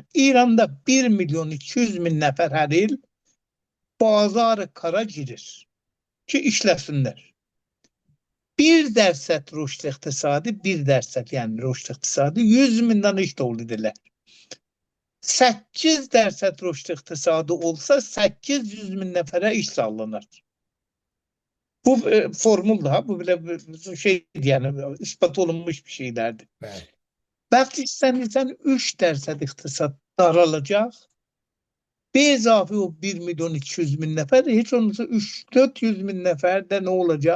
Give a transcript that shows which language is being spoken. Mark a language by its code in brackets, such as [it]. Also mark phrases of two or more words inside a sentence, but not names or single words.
[az] İranda 1 milyon 200 min nəfər hər il bazar kara girir ki işləsinlər. 1% rüşd iqtisadi, 1% yəni rüşd iqtisadi 100 mindən iş dolu edirlər. 8% rüşd iqtisadi olsa 800 min nəfərə iş sağlanır. [tr] Bu formul da, bu bile şey yani ispat olunmuş bir şeylerdi. Evet. Belki istenirsen 3% iktisat daralacak. Bir izafi o 1 milyon 200 bin nefer, hiç olmazsa 3-400 bin nefer de ne olacak?